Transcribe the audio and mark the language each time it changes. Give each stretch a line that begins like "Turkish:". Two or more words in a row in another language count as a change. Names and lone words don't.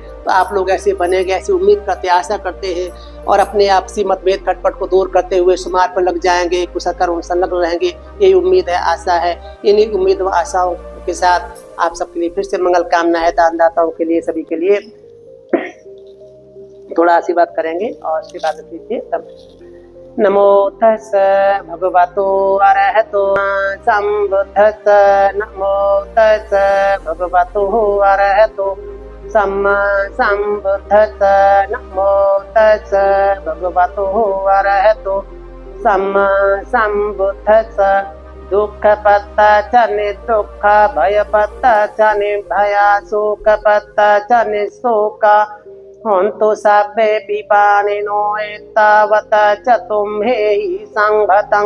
Hindi: तो आप लोग ऐसे बनेंगे, ऐसी उम्मीद करते, आशा करते हैं और अपने आपसी मतभेद खटपट को दूर करते हुए सुमार्ग पर लग जाएंगे, कुशल कर्म संलग्न रहेंगे। यही उम्मीद है, आशा है। इन्हीं उम्मीद व आशाओं के साथ आप सबके लिए फिर से मंगल कामना है। दानदाताओं के लिए, सभी के लिए थोड़ा आशीर्वाद करेंगे और आशीर्वाद दीजिए तब।
Pali: नमो तस् भगवतो अरहतो सम्बुद्धस्स। नमो तस् भगवतो अरहतो सम्मा सम्बुद्धस्स। नमो तस् भगवतो अरहतो सम्मा सम्बुद्धस्स दुःखपत्ता च निर्दुःख भयपत्ता च निर्भया शोकपत्ता च निःशोका हन्तु सर्वे पिपानिनो एतावत् चतुम्हेहि संभतं